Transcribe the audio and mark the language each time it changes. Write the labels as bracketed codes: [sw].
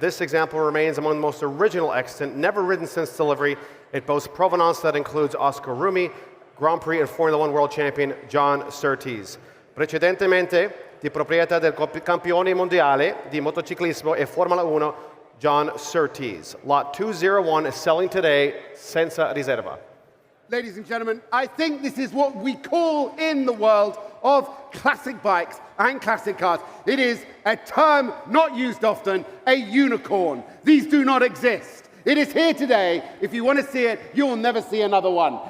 [en] This example remains among the most original extant, never ridden since delivery. It boasts provenance that includes Oscar Rumi, Grand Prix and Formula One World Champion John Surtees. [it] Precedentemente, di proprietà del campione mondiale di motociclismo e Formula 1, John Surtees. [en] Lot 201 is selling today, [it] senza riserva. [en] Ladies and gentlemen, I think this is what we call in the world of classic bikes and classic cars. It is a term not used often, a unicorn. These do not exist. It is here today. If you want to see it, you will never see another one.